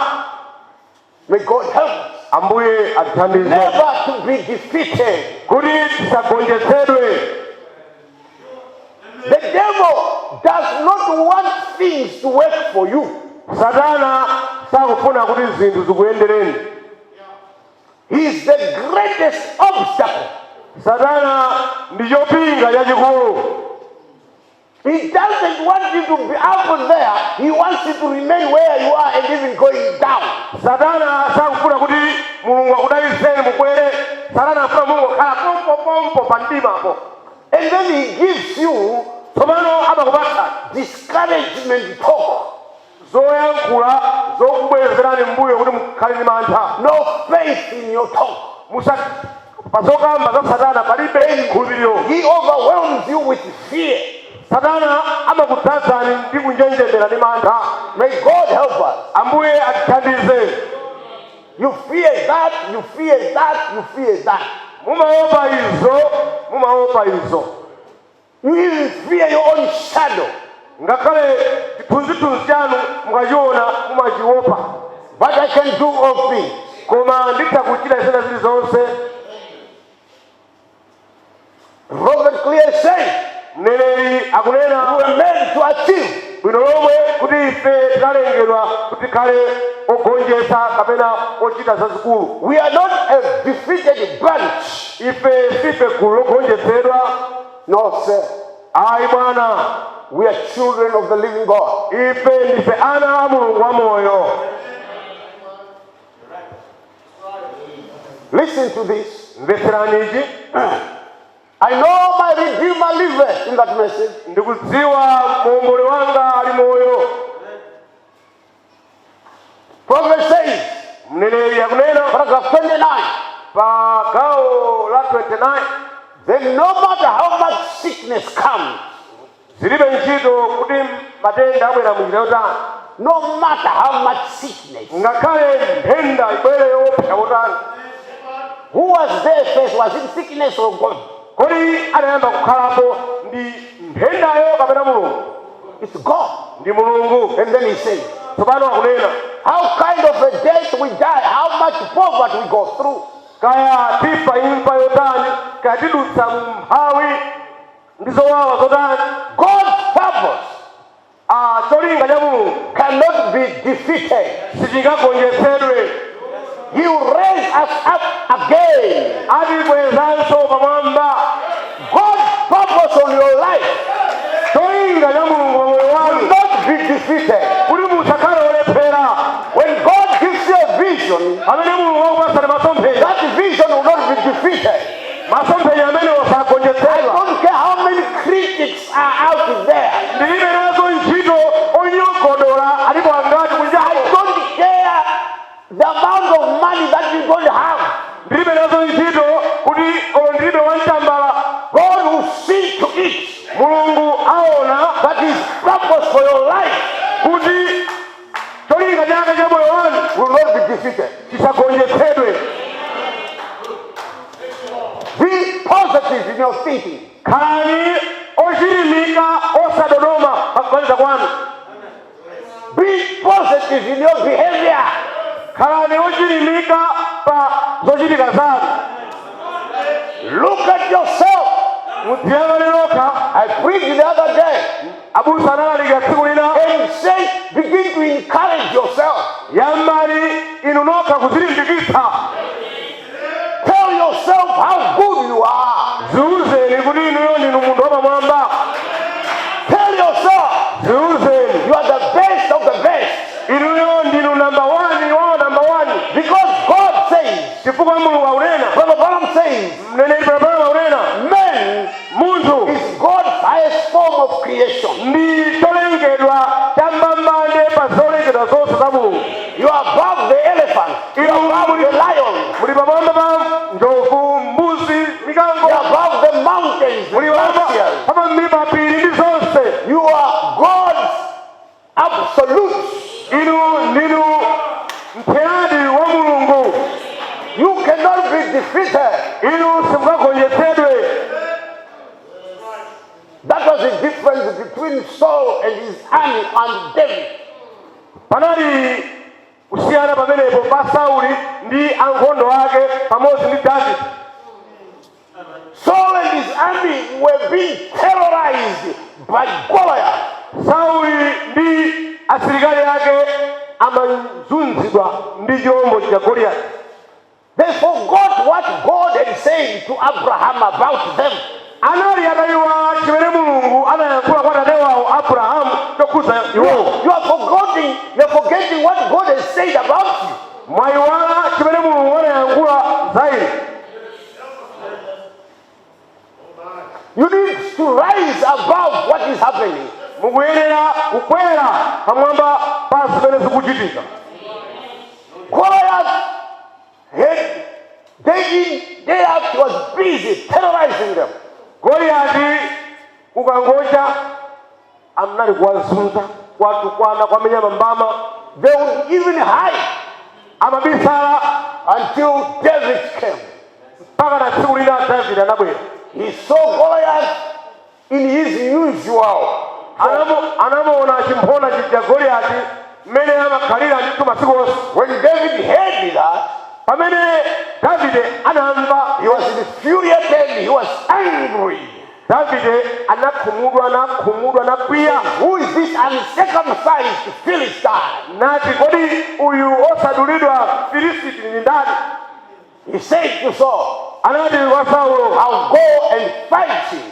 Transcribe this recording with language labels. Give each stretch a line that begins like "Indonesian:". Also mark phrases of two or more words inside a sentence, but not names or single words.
English: May God help us
Nyanja: Ambuye atithandize
English: never to be defeated.
Nyanja: kuti tisagonjetsedwe.
English: The devil does not want things to work for you.
Nyanja: Satana sakufuna kuti zinthu zikuyendereni.
English: He is the greatest obstacle.
Nyanja: Satana ndi chopinga chachikulu.
English: He doesn't want you to be up there. He wants you to remain where you are and even going down.
Nyanja: Satana sakufuna kuti Mulungu akudalitseni mukwere. Satana afuna Mulungu khala pompo pa mdimapo.
English: And then he gives you
Nyanja: tsopano amakupatsa
English: discouragement talk.
Nyanja: zoyankhula zokubwezerani mbuyo kuti mukhale ndi mantha.
English: No faith in your talk.
Nyanja: Pazokamba za Satana palibe chikhulupiriro.
English: He overwhelms you with fear.
Nyanja: Satana amakudzazani ndi kunjenjemera ndi mantha.
English: May God help us.
Nyanja: Ambuye atithandize.
English: You fear that, you fear that, you fear that.
Nyanja: Mumaopa izo.
English: You even fear your own shadow.
Nyanja: Ngakhale chithunzithunzi chanu mukachiona mumachiopa.
English: But I can do all things.
Nyanja: Koma nditha kuchita zina zilizonse.
English: Robert clearly says,
Nyanja: mneneri akunena
English: we were made to achieve.
Nyanja: bwino lomwe kuti ife tinalengedwa kuti tikhale ogonjetsa kapena ochita zazikulu.
English: We are not a defeated bunch.
Nyanja: Ife sife gulu logonjetsedwa.
English: No, sir.
Nyanja: Ayi bwana.
English: We are children of the living God.
Nyanja: Ife ndife ana a Mulungu wamoyo.
English: Listen to this.
Nyanja: Mvetserani.
English: I know my Redeemer liveth in that message.
Nyanja: Ndikudziwa muomboli wanga ali moyo.
English: Prophet says,
Nyanja: mneneri akunena
English: paragraph 29,
Nyanja: pa gawo la 29,
English: then no matter how much sickness comes,
Nyanja: zilibe ntchito kuti matenda abwera munjira yotani.
English: no matter how much sickness.
Nyanja: Ngakhale nthenda ibwere yoopsa kotani.
English: Who was there first? Was it sickness or God?
Nyanja: Kodi anayamba kukhalapo ndi nthendayo kapena Mulungu?
English: It's God.
Nyanja: Ndi Mulungu.
English: And then he says,
Nyanja: tsopano akunena
English: how kind of a death we die, how much poverty we go through.
Nyanja: kaya tifa imfa yotani, kaya tidutsa mphawi ndi zowawa zotani.
English: God's purpose
Nyanja: cholinga cha Mulungu
English: cannot be defeated.
Nyanja: sichingagonjetsedwe.
English: He will raise us up again.
Nyanja: Atikwezanso pamwamba.
English: God's purpose on your life
Nyanja: cholinga cha Mulungu pamoyo
English: will
Nyanja: wanu
English: not be defeated.
Nyanja: kuti musakhale olephera.
English: When God gives you a vision,
Nyanja: amene Mulungu wakupasani masomphenya,
English: that vision will not be defeated.
Nyanja: masomphenya amene
English: I
Nyanja: osagonjetsedwa.
English: don't care how many critics are out there.
Nyanja: ndilibe nazo ntchito onyogodola alipo angati
English: I
Nyanja: kunjako.
English: don't care the amount of money that you don't have.
Nyanja: ndilibe nazo ntchito kuti ndilibe wamtambala.
English: God will see to it
Nyanja: Mulungu aona
English: that his purpose for your life
Nyanja: kuti cholinga chake cha moyo wanu
English: will not be defeated.
Nyanja: chisagonjetsedwe.
English: Be positive in your thinking.
Nyanja: khalani ochilimika osadodoma pakuganiza kwanu.
English: Be positive in your behavior.
Nyanja: khalani ochilimika pa zochitika zanu.
English: Look at yourself.
Nyanja: mudziyang'ane nokha.
English: I preached the other day
Nyanja: abusa analalika tsiku lina
English: and said, begin to encourage yourself.
Nyanja: yambani inu nokha kuzilimbikitsa.
English: Tell yourself how good you are.
Nyanja: ziuzeni kuti inuyo ndinu munthu wapamwamba.
English: Tell yourself
Nyanja: ziuzeni
English: you are the best of the best.
Nyanja: inuyo ndinu namba 1 wa namba 1.
English: Because God says,
Nyanja: chifukwa Mulungu akunena,
English: Brother Branham says,
Nyanja: mneneri Branham akunena,
English: man
Nyanja: munthu
English: is God's highest form of creation.
Nyanja: ndi cholengedwa chambambande pa zolengedwa zonse za Mulungu.
English: You are above the elephant. You are above the lion.
Nyanja: muli pamwamba pa njovu, mbuzi, mikango.
English: You are above the mountains, the
Nyanja: muli
English: glaciers.
Nyanja: pamwamba pa mapiri ndi zonse.
English: You are God's absolute.
Nyanja: inu ndinu mpheradi wa Mulungu.
English: You cannot be defeated.
Nyanja: inu simungagonjetsedwe.
English: That was the difference between Saul and his army and David.
Nyanja: panali kusiyana pamenepo pa Sauli ndi ankhondo ake pamodzi ndi Davide.
English: Saul and his army were being terrorized by Goliath.
Nyanja: Sauli ndi asilikali ake amazunzidwa ndi chirombo cha Goliath.
English: They forgot what God had said to Abraham about them.
Nyanja: anali atayiwa chimene Mulungu anayankhula kwa tate wawo Abrahamu chokhudza iwowo.
English: You are forgetting what God has said about you.
Nyanja: mwayiwala chimene Mulungu anayankhula za inu.
English: You need happening.
Nyanja: mukuyenera kukwera pamwamba pa zimene zikuchitika.
English: Goliath had day in, day out was busy terrorizing them.
Nyanja: Goliati kukangocha amnali kuwazunza kwatukwana kwamenya mambama.
English: They would even hide
Nyanja: Amabisala
English: until David came.
Nyanja: mpaka na tsiku lina David anabwera.
English: He saw Goliath in his usual.
Nyanja: Anamuona chimpona cha Goliati mmene amakhalira ndithu masiku onse.
English: When David heard that,
Nyanja: Pamene Davide anamva,
English: he was infuriated, he was angry.
Nyanja: Davide anakhumudwa nakwiya.
English: Who is this uncircumcised Philistine?
Nyanja: Nati kodi uyu osadulidwa Filisiti ni ndani?
English: He said to Saul,
Nyanja: Anati kwa Saulo,
English: I'll go and fight him.